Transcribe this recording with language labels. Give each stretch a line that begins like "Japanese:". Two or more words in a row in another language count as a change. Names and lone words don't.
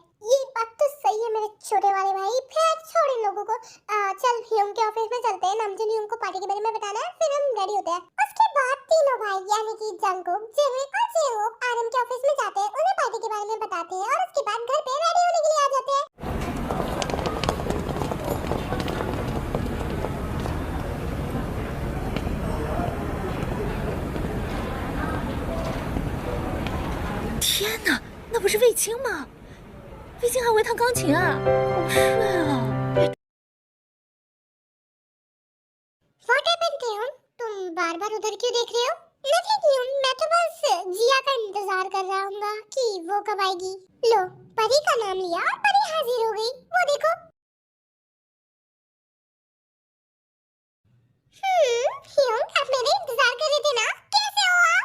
Hindi: ये बात तो सही है मेरे छोटे वाले भाई। फिर छोड़ इन लोगों को, चल ह्यूम के ऑफिस में चलते हैं, नामजून ह्यूम को पार्टी के बारे में बताना है, फिर हम रेडी होते हैं। उसके बाद तीनों भाई यानी कि जंगकुक, जिमिन और जेहोक आरएम के ऑफिस में जाते हैं, उन्हें पार्टी के बारे में बताते हैं, और उसके बाद घर पे रेडी होने के लिए आ जाते हैं।
Chinese: 天哪，那不是卫青吗？卫青还会弹钢琴啊，好帅啊！
English: What happened ताeyong?
Hindi: तुम बार-बार उधर क्यों देख रहे हो? Nothing ह्यूम, मैं तो बस जिया का इंतजार कर रहा हूँगा कि वो कब आएगी। लो परी का नाम लिया और परी हाजिर हो गई, वो देखो। ह्यूम आप मेरे इंतजार कर रहे थे ना, कैसे हो आप?